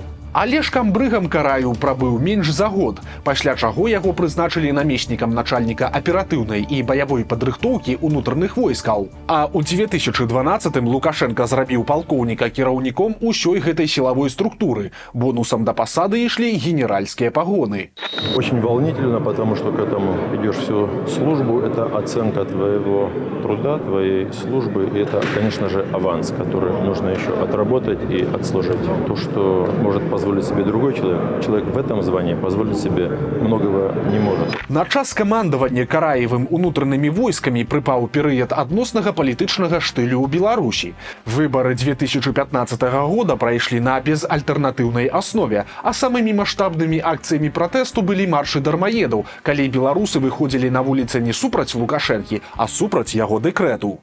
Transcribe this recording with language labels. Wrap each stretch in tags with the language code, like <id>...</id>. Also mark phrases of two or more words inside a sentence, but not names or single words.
<be>Але ж камбрыгам Караеў прабыў менш за год, пасля чаго яго прызначылі намеснікам начальніка аператыўнай і баявой падрыхтоўкі ўнутраных войскаў. А ў 2012-м Лукашенко зрабіў палкоўніка кіраўніком усёй гэтай сілавой структуры. Бонусам да пасады ішлі генеральскія пагоны.</be> <ru>Очень волнительно, потому что к этому идешь всю службу. Это оценка твоего труда, твоей службы. И это, конечно же, аванс, который нужно еще отработать и отслужить. То, что может позволить позволить себе другой человек, человек в этом звании позволить себе многого не может.</ru> <be>На час камандавання Караевым унутранымі войскамі прыпаў перыяд адноснага палітычнага штылю ў Беларусі. Выбары 2015 года прайшлі на безальтэрнатыўнай аснове, а самымі маштабнымі акцыямі пратэсту былі маршы дармаедаў, калі беларусы выходзілі на вуліцы не супраць Лукашэнкі, а супраць яго дэкрэту.</be>